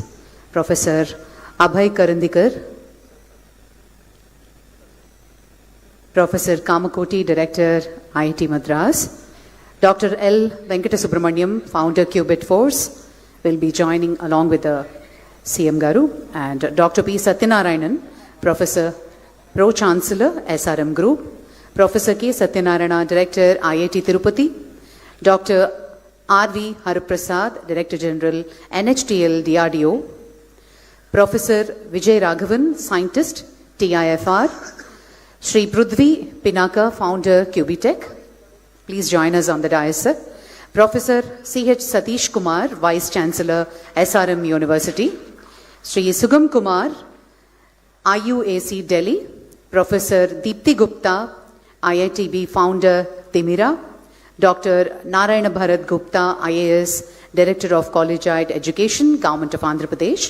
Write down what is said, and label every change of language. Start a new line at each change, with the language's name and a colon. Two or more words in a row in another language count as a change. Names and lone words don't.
English: Professor Abhay Karandikar, Professor Kamakoti, Director, IIT Madras, Dr. L. Venkata Subramaniam, Founder, Qubit Force, will be joining along with the CM Garu and Dr. P. Satyanarayanan, Professor, Pro Chancellor, SRM Group, Professor K. Satyanarayana, Director, IIT Tirupati, Dr. R.V. Hariprasad, Director General, NHTL DRDO, Professor Vijay Raghavan, Scientist, TIFR, Shri Prudvi Pinaka, Founder, QBTech. Please join us on the dais, sir. Professor C.H. Satish Kumar, Vice Chancellor, SRM University. Shri Sugam Kumar, IUAC Delhi. Professor Deepti Gupta, IITB Founder, Timira. Dr. Narayana Bharat Gupta, IAS, Director of Collegiate Education, Government of Andhra Pradesh.